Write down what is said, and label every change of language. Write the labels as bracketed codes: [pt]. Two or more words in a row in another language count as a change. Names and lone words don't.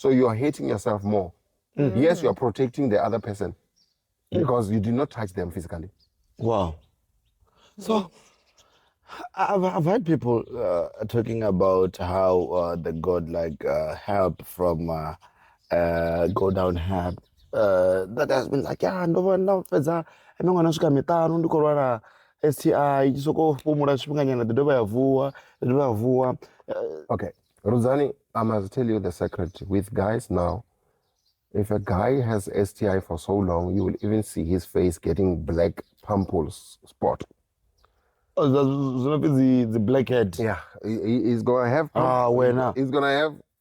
[en] So you are hating yourself more Yes, you are protecting the other person because you did not touch them physically. Wow. So I've heard people talking about how they got like help from go down help. That has been like, yeah, [ve] no fedza emengwana swika mitano ndiko lwala STI soko fumula tshifhinga nyana the dovha ya vuwa. [en] Okay, Ruzani, I must tell you the secret with guys now. If a guy has STI for so long, you will even see his face getting black pimples spot. Oh, the blackhead. Yeah, he's gonna have. Where now? He's gonna have.